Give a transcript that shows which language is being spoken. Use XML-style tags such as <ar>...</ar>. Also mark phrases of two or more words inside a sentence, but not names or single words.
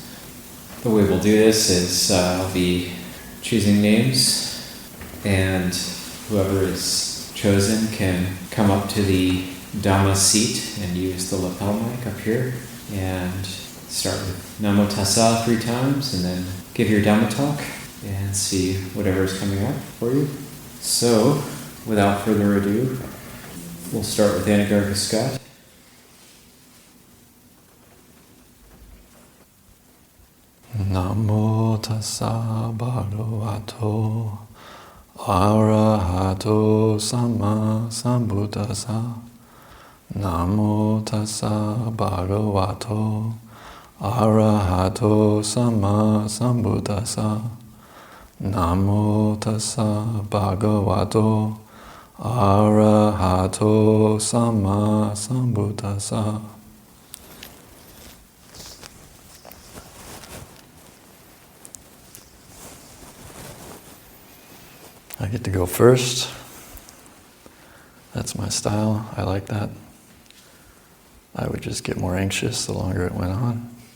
<en>The way we'll do this is I'll be choosing names, and whoever is chosen can come up to the Dhamma seat and use the lapel mic up here, and start with</en> <pi>Namo Tassa</pi> <en>3 times, and then give your Dhamma talk and see whatever is coming up for you. So, without further ado, we'll start with Anagarika Scott.</en> <pi>Namo Tassa Bhagavato Arahato Sama Sambuddhassa. Namo Tassa Bhagavato Arahato Sama Sambuddhassa. Namo Tassa Bhagavato Arahato Sama Sambuddhassa.</pi> <en>I get to go first. That's my style. I like that. I would just get more anxious the longer it went on.</en>